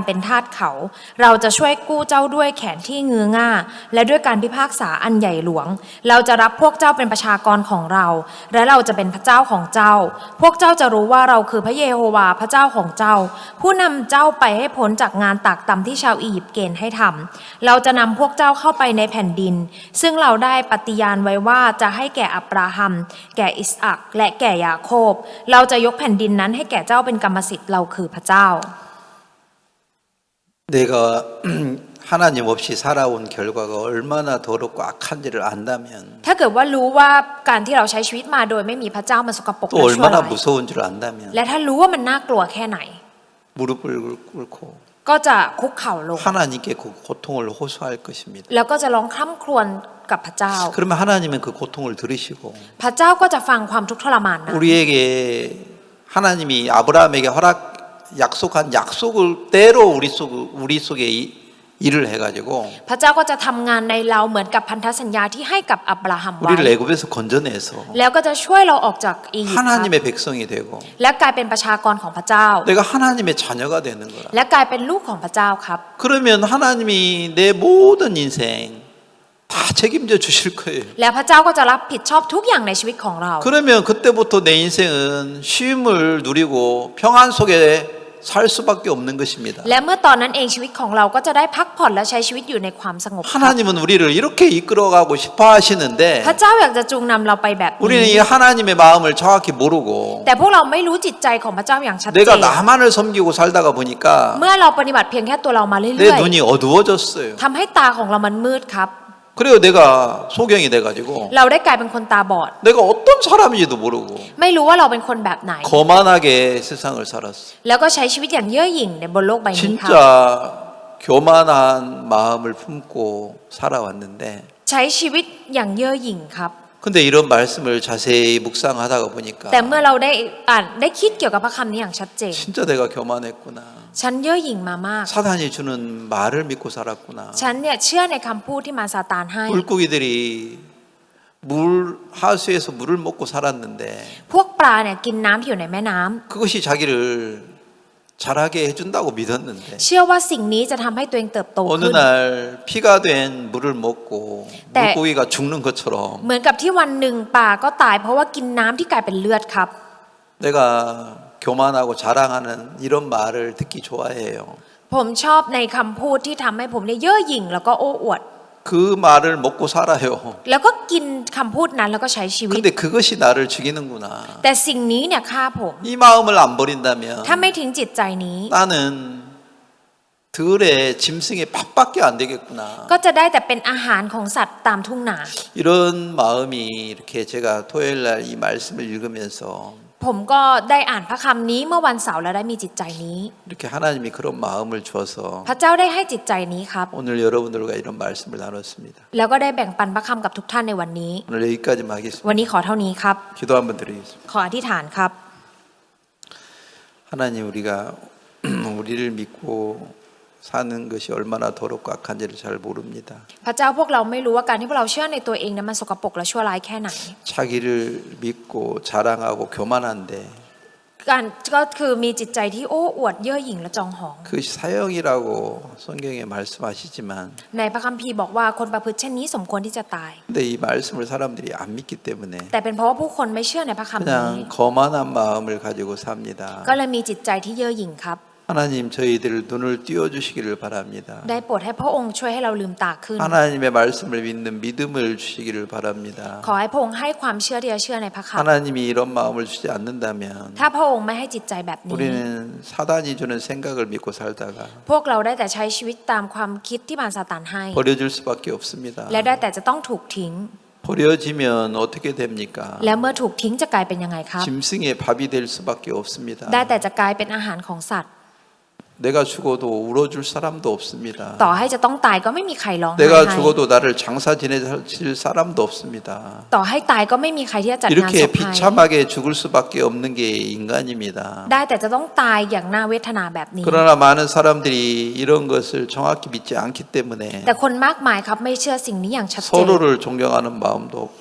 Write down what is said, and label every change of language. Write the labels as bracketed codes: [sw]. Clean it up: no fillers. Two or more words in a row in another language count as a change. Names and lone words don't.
[th] เป็นทาสเขา เราจะช่วยกู้เจ้าด้วยแขนที่งื้อง่าและด้วยการพิพากษาอันใหญ่หลวง เราจะรับพวกเจ้าเป็นประชากรของเรา และเราจะเป็นพระเจ้าของเจ้า พวกเจ้าจะรู้ว่าเราคือพระเยโฮวาพระเจ้าของเจ้า ผู้นำเจ้าไปให้พ้นจากงานตากตำที่ชาวอียิปต์เกณฑ์ให้ทำเราจะนำพวกเจ้าเข้าไปในแผ่นดิน ซึ่งเราได้ปฏิญาณไว้ว่าจะให้แก่อับราฮัม แก่อิสอัคและแก่ยาโคบ เราจะยกแผ่นดินนั้นให้แก่เจ้าเป็นกรรมสิทธิ์เราคือพระเจ้า [ko] 내가 하나님 없이 살아온 결과가 얼마나 더럽고 악한지를 안다면 [th] ถ้าเกิดว่ารู้ว่าการที่เราใช้ชีวิตมาโดยไม่มีพระเจ้ามันสกปรก [ko] 또 [th] และชั่ว [ko] 얼마나 [th] ร้าย [ko] 무서운 줄 안다면 [th] และถ้ารู้ว่ามันน่ากลัวแค่ไหน [ko] 무릎을 꿇고 [th] ก็จะคุกเข่าลง [ko] 하나님께 그 고통을 호소할 것입니다. [th] แล้วก็จะร้องคร่ำครวญกับพระเจ้า [ko] 그러면 하나님은 그 고통을 들으시고 [th] พระเจ้าก็จะฟังความทุกข์ทรมานนั้น [ko] 우리에게 하나님이 아브라함에게 약속한 약속을 때로 우리 속에 일을 해가지고 [th] พระเจ้าก็จะทำงานในเราเหมือนกับพันธสัญญาที่ให้กับอับราฮัมไว้ [ko] 우리를 애굽에서 건져내서 [th] แล้วก็จะช่วยเราออกจากอียิปต์ครับ [ko] 하나님의 백성이 되고 [th] และกลายเป็นประชากรของพระเจ้า [ko] 내가 하나님의 자녀가 되는 거라. [th] และกลายเป็นลูกของพระเจ้าครับ [ko] 그러면 하나님이 내 모든 인생 다 책임져 주실 거예요. [th] แล้วพระเจ้าก็จะรับผิดชอบทุกอย่างในชีวิตของเรา [ko] 그러면 그때부터 내 인생은 쉼을 누리고 평안 속에 살 수밖에 없는 것입니다. [th] และเมื่อตอนนั้นเองชีวิตของเราก็จะได้พักผ่อนและใช้ชีวิตอยู่ในความสงบครับ [ko] 하나님은 우리를 이렇게 이끌어가고 싶어 하시는데 [th] พระเจ้าอยากจะจูงนำเราไปแบบ [ko] 우리는 [th] นี้ [ko] 이 하나님의 마음을 정확히 모르고 [th] แต่พวกเราไม่รู้จิตใจของพระเจ้าอย่างชัดเจ [ko] 내가 [th] น [ko] 나만을 섬기고 살다가 보니까 [th] เมื่อเราปฏิบัติเพียงแค่ตัวเรามาเรื่ [ko] 내 [th] อย [ko] 눈이 어두워졌어요. [th] ๆทำให้ตาของเรามันมืดครับ [ko] 그리고 내가 소경이 돼가지고 [th] เราได้กลายเป็นคนตาบอด [ko] 내가 어떤 사람인지도 모르고 [th] ไม่รู้ว่าเราเป็นคนแบบไหน [ko] 거만하게 세상을 살았어. [th] แล้วก็ใช้ชีวิตอย่างเย่อหยิ่งในบนโลกใบนี้ครับ [ko] 진짜 교만한 마음을 품고 살아왔는데 [th] ใช้ชีวิตอย่างเย่อหยิ่งครับ [ko] 근데 이런 말씀을 자세히 묵상하다가 보니까 [th] แต่เมื่อเราได้อ่านได้คิดเกี่ยวกับพระคำนี้อย่างชัดเจน [ko] 진짜 내가 교만했구나. [th] ฉันเย่อหยิ่งมามาก [ko] 사단이 주는 말을 믿고 살았구나. [th] ฉันเนี่ยเชื่อในคำพูดที่มารซาตานให้ [ko] 물고기들이 하수에서 물을 먹고 살았는데 [th] พวกปลาเนี่ยกินน้ำที่อยู่ในแม่น้ำ [ko] 그것이 자기를 자라게 해준다고 믿었는데 [th] เชื่อว่าสิ่งนี้จะทำให้ตัวเองเติบโต [ko] 어느 [th] ขึ้น [ko] 날 피가 된 물을 먹고 네. 물고기가 죽는 것처럼 [th] เหมือนกับที่วันหนึ่งปลาก็ตายเพราะว่ากินน้ำที่กลายเป็นเลือดครับ [ko] 내가 교만하고 자랑하는 이런 말을 듣기 좋아해요. [th] ผมชอบในคำพูดที่ทำให้ผมเนี่ยเย่อหยิ่งแล้วก็โอ้อวด [ko] 그 말을 먹고 살아요. [th] แล้วก็กินคำพูดนั้นแล้วก็ใช้ชีวิต [ko] 근데 그것이 나를 죽이는구나. [th] แต่สิ่งนี้เนี่ยฆ่าผม [ko] 이 마음을 안 버린다면 [th] ถ้าไม่ทิ้งจิตใจนี้ [ko] 나는 들의 짐승의 팥밖에 안 되겠구나. [th] ก็จะได้แต่เป็นอาหารของสัตว์ตามทุ่งนา [ko] 이런 마음이 이렇게 제가 토요일 날 이 말씀을 읽으면서 [th] ผมก็ได้อ่านพระคำนี้เมื่อวันเสาร์แล้วได้มีจิตใจนี้ [ko] 이렇게 하나님이 그런 마음을 주어서 [th] พระเจ้าได้ให้จิตใจนี้ครับ [ko] 오늘 여러분들과 이런 말씀을 나눴습니다. [th] แล้วก็ได้แบ่งปันพระคำกับทุกท่านในวันนี้ [ko] 오늘 여기까지만 하겠습니다. [th] วันนี้ขอเท่านี้ครับ [ko] 기도 한번 드리겠습니다. [th] ขออธิษฐานครับ [ko] 하나님 우리가 우리를 믿고 사는 것이 얼마나 더럽고 악한지를 잘 모릅니다. [th] พระเจ้าพวกเราไม่รู้ว่าการที่พวกเราเชื่อในตัวเองนั้นมันสกปรกและชั่วร้ายแค่ไหน [ko] 자기를 믿고 자랑하고 교만한데 [th] การก็คือมีจิตใจที่โอ้อวดเย่อหยิ่งและจองหอง [ko] 그 사형이라고 성경에 말씀하시지만 [th] ในพระคัมภีร์บอกว่าคนประพฤติเช่นนี้สมควรที่จะตาย [ko] 근데 이 말씀을 사람들이 안 믿기 때문에 [th] แต่เป็นเพราะว่าผู้คนไม่เชื่อในพระคัมภีร์ [ko] 그냥 거만한 마음을 가지고 삽니다. [th] ก็เลยมีจิตใจที่เย่อหยิ่งครับ [ko] 하나님 저희들 눈을 띄워 주시기를 바랍니다. [th] ได้โปรดให้พระองค์ช่วยให้เราลืมตาขึ้น [ko] 하나님의 말씀을 믿는 믿음을 주시기를 바랍니다. [th] ขอให้พระองค์ให้ความเชื่อที่จะเชื่อในพระคำ [ko] 하나님이 이런 마음을 주지 않는다면 [th] ถ้าพระองค์ไม่ให้จิตใจแบบนี้ [ko] 우리는 사단이 주는 생각을 믿고 살다가 [th] พวกเราได้แต่ใช้ชีวิตตามความคิดที่มารซาตานให้ [ko] 버려질 수밖에 없습니다. [th] และได้แต่จะต้องถูกทิ้ง [ko] 버려지면 어떻게 됩니까? [th] แล้วเมื่อถูกทิ้งจะกลายเป็นยังไงครับ [ko] 짐승의 밥이 될 수밖에 없습니다. [th] ได้แต่จะกลายเป็นอาหารของสัตว์ [ko] 내가 죽어도 울어줄 사람도 없습니다. [th] ต่อให้จะต้องตายก็ไม่มีใครร้องไห้ [ko] 내가 [th] ให้ [ko] 죽어도 나를 장사 지내실 사람도 없습니다. [th] ต่อให้ตายก็ไม่มีใครที่จะจัดงานศ [ko] 이렇게 [th] พให้ [ko] 비참하게 죽을 수밖에 없는 게 인간입니다. [th] ได้แต่จะต้องตายอย่างน่าเวทนาแบบนี้ [ko] 그러나 많은 사람들이 이런 것을 정확히 믿지 않기 때문에 [th] แต่คนมากมายครับไม่เชื่อสิ่งนี้อย่างชัดเจน [ko] 서로를 존경하는 마음도 없고